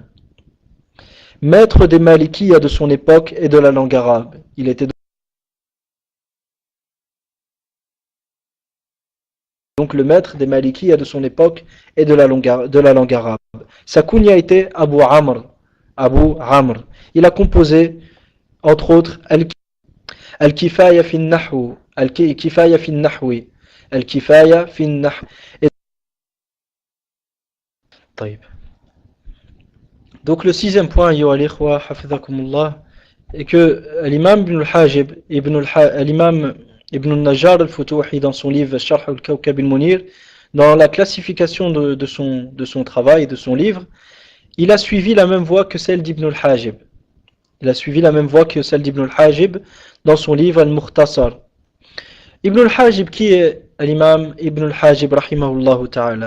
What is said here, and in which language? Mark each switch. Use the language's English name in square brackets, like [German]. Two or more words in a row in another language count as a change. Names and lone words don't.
[French] Maître des Malikiya de son époque et de la langue arabe. Il était donc le maître des Malikiya de son époque et de la langue arabe. Sa kunya était Abu Amr. Il a composé, entre autres, Al-Kifaya fi al-Nahwu, Al-Kifaya fi al-Nahwi, Al-Kifaya fi al-Nahw. Donc le sixième point, [Arabic] أيها الإخوة, [French] hafidhakumullah, est que l'imam Ibn al-Hajib, l'imam Ibn al-Najjar al-Futuhi, dans son livre Sharh al-Kawkab al-Munir, dans la classification de son travail, de son livre, il a suivi la même voie que celle d'Ibn al-Hajib. Il a suivi la même voie que celle d'Ibn al-Hajib dans son livre Al-Mukhtasar. Ibn al-Hajib, qui est l'imam Ibn al-Hajib [Arabic] رحمه الله تعالى?